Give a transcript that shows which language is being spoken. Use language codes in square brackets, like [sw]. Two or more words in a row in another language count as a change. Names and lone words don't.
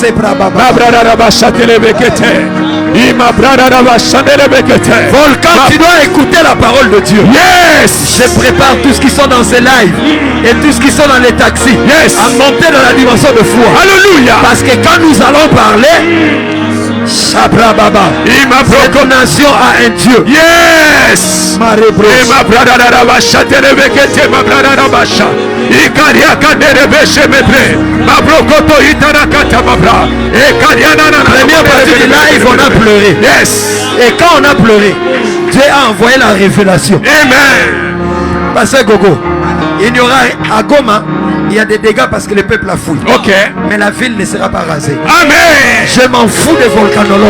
[fr] Volcan, tu dois écouter la parole de Dieu. Yes. Je prépare tous qui sont dans ces lives et tous qui sont dans les taxis. Yes. À monter dans la dimension de foi. Alléluia. Parce que quand nous allons parler, Shabra Baba, cette nation a un Dieu. Yes. Yes. Ma brada rabasha terebekete ma brada rabasha. Ikaria kanderebeshe mebre. Ma brokoto itarakata ma bra. Ekariana na. Première partie du live, on a pleuré. Yes. Et quand on a pleuré, Dieu a envoyé la révélation. Amen. Pasteur Gogo, il y aura à Goma, il y a des dégâts parce que le peuple a fouillé. Ok. Mais la ville ne sera pas rasée. Amen. Je m'en fous des volcanologues.